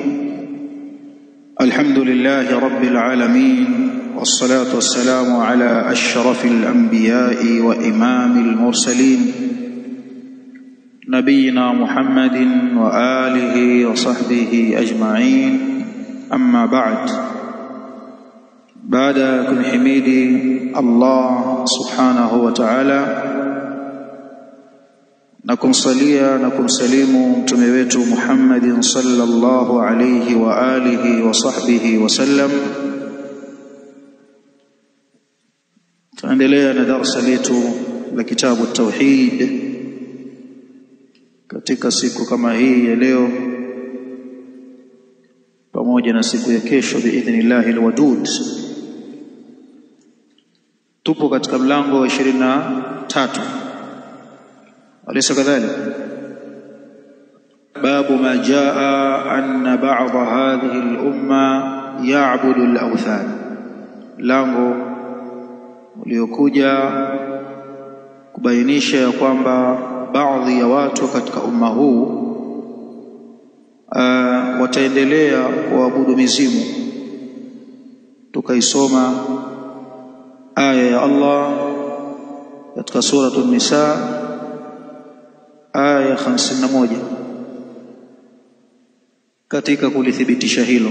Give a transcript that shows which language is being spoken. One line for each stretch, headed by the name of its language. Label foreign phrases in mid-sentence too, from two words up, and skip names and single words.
Arabic: الحمد لله رب العالمين، والصلاة والسلام على أشرف الأنبياء وإمام المرسلين نبينا محمد وآله وصحبه أجمعين. أما بعد كن حميدي الله سبحانه وتعالى
Swahili: na kumsalia na kumsalimu mtume wetu
Arabic: محمد صلى الله عليه وعلى آله وصحبه وسلم.
Swahili: Tunaendelea na darasa letu la kitabu tauhid katika siku kama hii ya leo pamoja na siku ya kesho
Arabic: بإذن الله الودود.
Swahili: Tupo katika mlango wa 23.
Arabic: أليس كذلك؟ باب ما جاء أن بعض هذه الأمة يعبد الأوثان.
Swahili: lango uliokuja kubainisha ya kwamba baadhi ya watu katika umma huu wataendelea kuabudu mizimu. Tukaisoma aya ya Allah katika suratul Nisa aya 51 katika kulithibitisha hilo.